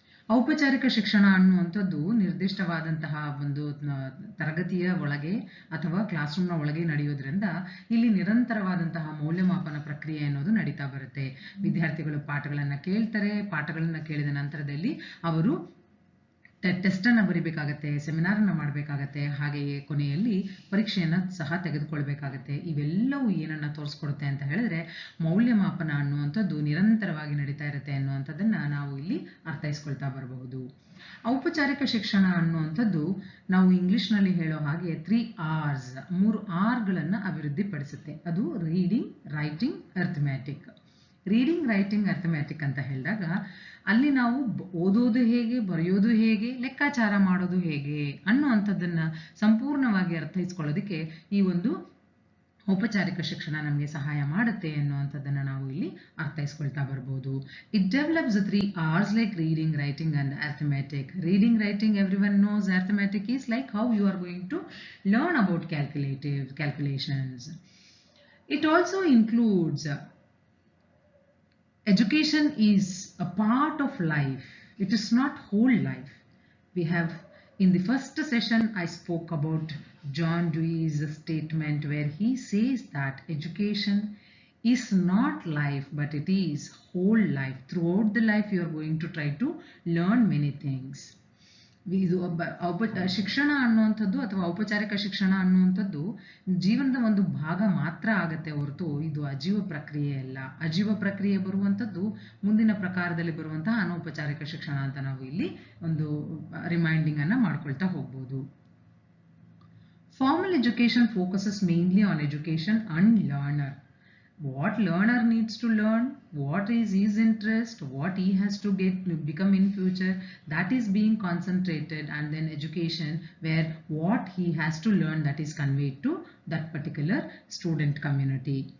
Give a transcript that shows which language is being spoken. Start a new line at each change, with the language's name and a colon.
Kannada: ಔಪಚಾರಿಕ ಶಿಕ್ಷಣ ಅನ್ನುವಂಥದ್ದು ನಿರ್ದಿಷ್ಟವಾದಂತಹ ಒಂದು ತರಗತಿಯ ಒಳಗೆ ಅಥವಾ ಕ್ಲಾಸ್ ರೂಮ್ನ ಒಳಗೆ ನಡೆಯೋದ್ರಿಂದ ಇಲ್ಲಿ ನಿರಂತರವಾದಂತಹ ಮೌಲ್ಯಮಾಪನ ಪ್ರಕ್ರಿಯೆ ಅನ್ನೋದು ನಡೀತಾ ಬರುತ್ತೆ. ವಿದ್ಯಾರ್ಥಿಗಳು ಪಾಠಗಳನ್ನು ಕೇಳ್ತಾರೆ, ಪಾಠಗಳನ್ನು ಕೇಳಿದ ನಂತರದಲ್ಲಿ ಅವರು ಟೆಸ್ಟನ್ನು ಬರಿಬೇಕಾಗತ್ತೆ, ಸೆಮಿನಾರನ್ನು ಮಾಡಬೇಕಾಗತ್ತೆ, ಹಾಗೆಯೇ ಕೊನೆಯಲ್ಲಿ ಪರೀಕ್ಷೆಯನ್ನು ಸಹ ತೆಗೆದುಕೊಳ್ಬೇಕಾಗತ್ತೆ. ಇವೆಲ್ಲವೂ ಏನನ್ನು ತೋರಿಸ್ಕೊಡುತ್ತೆ ಅಂತ ಹೇಳಿದ್ರೆ ಮೌಲ್ಯಮಾಪನ ಅನ್ನುವಂಥದ್ದು ನಿರಂತರವಾಗಿ ನಡೀತಾ ಇರುತ್ತೆ ಅನ್ನುವಂಥದ್ದನ್ನು ನಾವು ಇಲ್ಲಿ ಅರ್ಥೈಸ್ಕೊಳ್ತಾ ಬರಬಹುದು. ಔಪಚಾರಿಕ ಶಿಕ್ಷಣ ಅನ್ನುವಂಥದ್ದು ನಾವು ಇಂಗ್ಲಿಷ್ನಲ್ಲಿ ಹೇಳೋ ಹಾಗೆ 3 R's 3 R'ಗಳನ್ನು ಅಭಿವೃದ್ಧಿಪಡಿಸುತ್ತೆ. ಅದು ರೀಡಿಂಗ್, ರೈಟಿಂಗ್, ಅರ್ಥಮ್ಯಾಟಿಕ್. ರೀಡಿಂಗ್, ರೈಟಿಂಗ್, ಅರ್ಥಮ್ಯಾಟಿಕ್ ಅಂತ ಹೇಳಿದಾಗ ಅಲ್ಲಿ ನಾವು ಓದೋದು ಹೇಗೆ, ಬರೆಯೋದು ಹೇಗೆ, ಲೆಕ್ಕಾಚಾರ ಮಾಡೋದು ಹೇಗೆ ಅನ್ನುವಂಥದ್ದನ್ನು ಸಂಪೂರ್ಣವಾಗಿ ಅರ್ಥೈಸ್ಕೊಳ್ಳೋದಕ್ಕೆ ಈ ಒಂದು ಔಪಚಾರಿಕ ಶಿಕ್ಷಣ ನಮಗೆ ಸಹಾಯ ಮಾಡುತ್ತೆ ಅನ್ನುವಂಥದ್ದನ್ನು ನಾವು ಇಲ್ಲಿ ಅರ್ಥೈಸ್ಕೊಳ್ತಾ ಬರ್ಬೋದು.
English: It develops the 3 R's like reading, writing and arithmetic. Reading, writing, everyone knows. Arithmetic is like how you are going to learn about calculations. It also includes education is a part of life. It is not whole life. We have in the first session I spoke about John Dewey's statement where he says that education is not life but it is whole life. Throughout the life you are going to try to learn many things.
Kannada: ಇದು ಶಿಕ್ಷಣ ಅನ್ನುವಂಥದ್ದು ಅಥವಾ ಔಪಚಾರಿಕ ಶಿಕ್ಷಣ ಅನ್ನುವಂಥದ್ದು ಜೀವನದ ಒಂದು ಭಾಗ ಮಾತ್ರ ಆಗತ್ತೆ ಹೊರತು ಇದು ಅಜೀವ ಪ್ರಕ್ರಿಯೆ ಅಲ್ಲ. ಅಜೀವ ಪ್ರಕ್ರಿಯೆ ಬರುವಂಥದ್ದು ಮುಂದಿನ ಪ್ರಕಾರದಲ್ಲಿ ಬರುವಂತಹ ಅನೌಪಚಾರಿಕ ಶಿಕ್ಷಣ ಅಂತ ನಾವು ಇಲ್ಲಿ ಒಂದು ರಿಮೈಂಡಿಂಗ್ ಅನ್ನ ಮಾಡ್ಕೊಳ್ತಾ ಹೋಗ್ಬೋದು.
English: Formal education focuses mainly on education and learner. What learner needs to learn, what is his interest, what he has to become in future, that is being concentrated, and then education where what he has to learn that is conveyed to that particular student community.